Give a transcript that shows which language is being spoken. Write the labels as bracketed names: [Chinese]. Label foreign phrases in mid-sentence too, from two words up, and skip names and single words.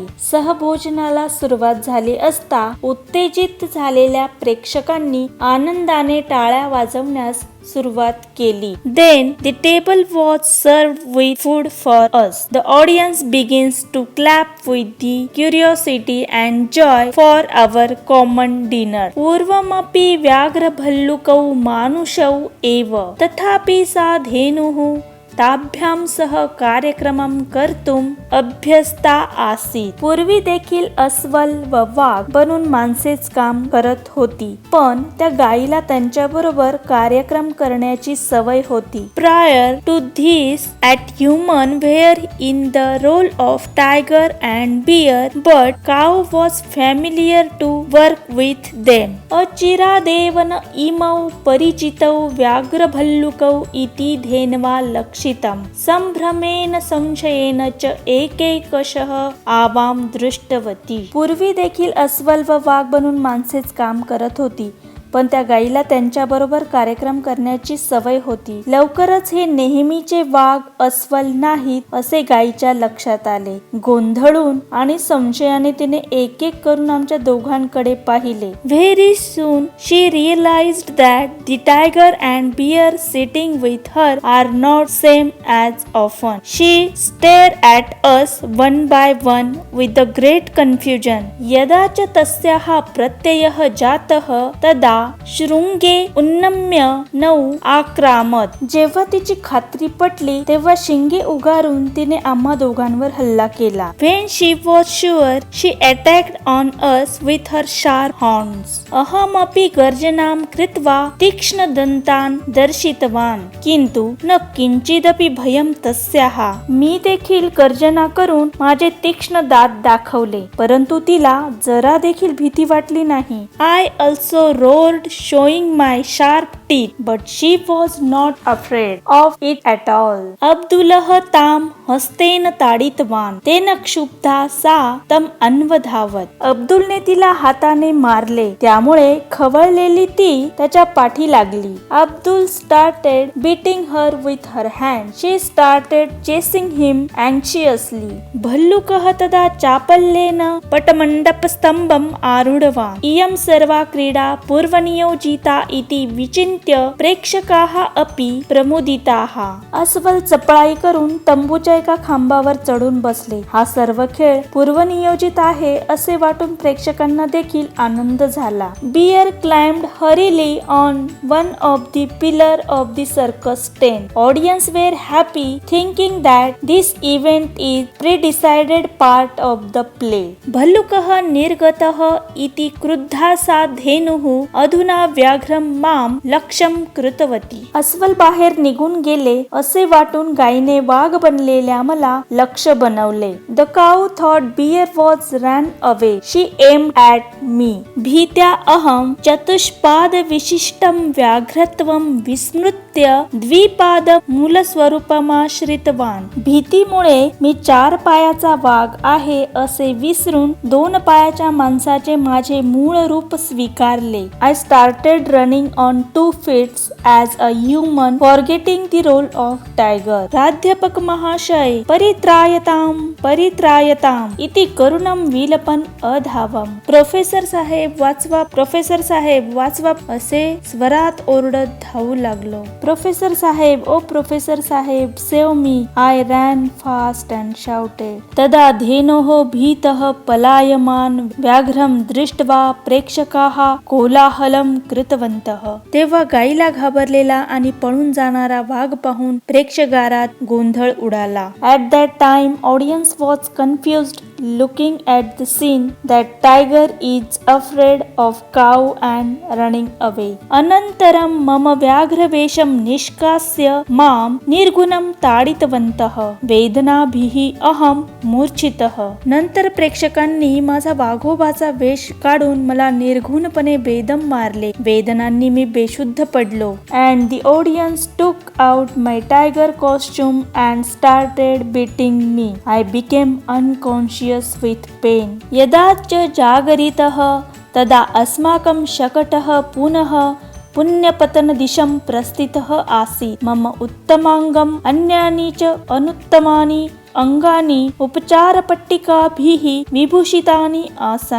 [Marathi] सहभोजनाला सुरुवात झाली असता उत्तेजित झालेल्या प्रेक्षकांनी आनंदाने टाळ्या वाजवण्यास सुरुवात केली. [English] Then the table was served with food for us. The audience begins to clap with the curiosity and joy for our common dinner. [Sanskrit] पूर्वमपि व्याघ्रभल्लुकौ मानुषौ एव तथापि सा धेनुः ताभ्यां सह कार्यक्रमं कर्तुम अभ्यस्ता आसीत. [Marathi] पूर्वी देखील अस्वल व वाघ बनून माणसेच काम करत होती, पण त्या गायीला त्यांच्याबरोबर कार्यक्रम करण्याची सवय होती. [English] Prior to this, at human were in the role of tiger and bear, but cow was familiar to work with them. [Sanskrit] अचिरादेवन इमौ परिचितौ व्याघ्रभल्लुकौ इति धेन्वा लक्षितम्. संभ्रमेन संशयेन च एकैकशः आवां दृष्टवती. [Marathi] पूर्वी देखील अस्वल व वाघ बनून माणसेच काम करत होती, पण त्या गायीला त्यांच्याबरोबर कार्यक्रम करण्याची सवय होती. लवकरच हे नेहमीचे वाघ अस्वल नाहीत असे गायीच्या लक्षात आले. गोंधळून आणि संशयाने तिने एक एक करून आमच्या दोघांकडे पाहिले. [English] Very soon she realized that the tiger and bear sitting with her are not same as often. She stare at us one by one with the great confusion. [Sanskrit] यदा च तस्याः प्रत्ययः जातः तदा शृंगे उन्नम्य नौ आक्रामत. [Marathi] जेव्हा तिची खात्री पटली तेव्हा शिंगे उगारून तिने आम्हा दोघांवर हल्ला केला. [English] When she was sure, she attacked on us with her sharp horns. [Sanskrit] अहमपि गर्जनां कृत्वा तीक्ष्ण दंतान दर्शितवान. किंतु न किंचिदपि भयं तस्याः. [Marathi] मी देखील गर्जना करून माझे तीक्ष्ण दात दाखवले, परंतु तिला जरा देखील भीती वाटली नाही. [English] I also roared, showing my sharp teeth, but she was not afraid of it at all. [Sanskrit] अब्दुलः ताम हस्तेन ताडितवान. तेन क्षुब्धा सा तम अन्वधावत. [Marathi] अब्दुलने तिला हाताने मारले, त्यामुळे खवळलेली ती त्याच्या पाठी लागली. [English] अब्दुल started beating her with her hand. She started chasing him anxiously. [Sanskrit] भल्लुकः तदा चापल्येन पटमण्डपस्तम्भम् आरूढवान्. इयं सर्वा क्रीडा पूर्वनियोजिता इति विचिन्त्य प्रेक्षकाः अपि प्रमुदिताः. [Marathi] अस्वल चपळाई करून तंबूच्या एका खांबावर चढून बसले. हा सर्व खेळ पूर्वनियोजित आहे असे वाटून प्रेक्षकांना देखील आनंद झाला. [English] Bear climbed hurriedly on one of the pillar of the circus tent. Audience were happy thinking that this event is predecided part of the play. [Sanskrit] भल्लुकः निर्गतः इति क्रुद्धा सा धेनुः अधुना व्याघ्रम माम लक्ष्यम कृतवती. [Marathi] अस्वल बाहेर निघून गेले असे वाटून गायीने वाघ बनलेल्या मला लक्ष बनवले. [English] The cow thought bear was run away. She aimed at me. [Sanskrit] भीत्या अहम चतुष्पाद विशिष्टम व्याघ्रत्वम विस्मृत्य द्विपाद मूलस्वरूपमाश्रितवान. [Marathi] भीतीमुळे मी 4 पायाचा वाघ आहे असे विसरून 2 पायाच्या माणसाचे माझे मूळ रूप स्वीकारले. [English] I started running on 2 feet as a human, forgetting the role of tiger. [Sanskrit] प्राध्यापक महाशय परित्रायताम इति करुणम विलपन अधावम. [Marathi] प्रोफेसर साहेब वाचवा असे स्वरात ओरडत धावू लागलो. [English] Professor साहेब save me. I ran fast and shouted. [Sanskrit] तदा धेनोः भीतः पलायमान व्याघ्रम दृष्ट्वा प्रेक्षकाः कोलाहलम कृतवन्तः. [Marathi] तेव्हा गायीला घाबरलेला आणि पळून जाणारा वाघ पाहून प्रेक्षकारात गोंधळ उडाला. [English] At that time, audience was confused, looking at the scene that tiger is afraid of cow and running away. [Sanskrit] अनन्तरं मम व्याघ्रवेषं निष्कास्य मां निर्गुणं ताडितवन्तः. वेदनाभिः अहं मूर्छितः. [Marathi] नंतर प्रेक्षकांनी माझा वाघोबाचा वेश काढून मला निर्घुणपणे बेदम मारले. वेदनांनी मी बेशुद्ध पडलो. [English] And the audience took out my tiger costume and started beating me. I became unconscious with pain. [Sanskrit] यदा च जागरितः तदा अस्माकं शकटः पुनः पुण्यपतनदिशं प्रस्थितः आसीत्. मम उत्तमांगम अन्यानि च अनुत्तमानि अंगानी उपचारपट्टिकाभिः विभूषितानि आसन.